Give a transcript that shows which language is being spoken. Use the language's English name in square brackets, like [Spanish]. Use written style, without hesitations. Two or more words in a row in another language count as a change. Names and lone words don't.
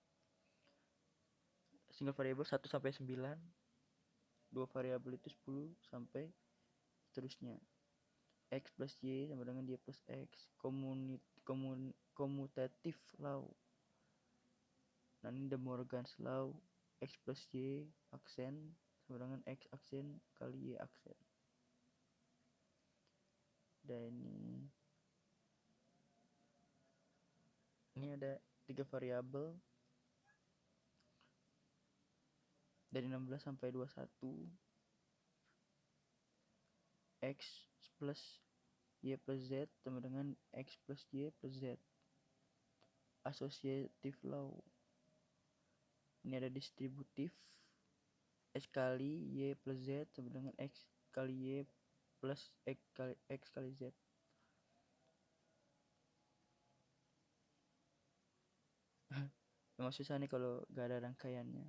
[English] Single variable [Indonesian] 1 sampai 9, dua variabel itu 10 sampai seterusnya. X plus y sama dengan y plus x. [English] Commutative law. [Indonesian] Nah, ini [English] De Morgan's law, [Indonesian] x plus y aksen sama dengan x aksen kali y aksen. Dan ini ada tiga variabel dari 16 sampai 21. X plus y plus z sama dengan x plus y plus z. [English] Associative law. [Indonesian] Ini ada distributif, x kali y plus z sama dengan x kali y plus x kali z. Memang susah nih kalau gak ada rangkaiannya.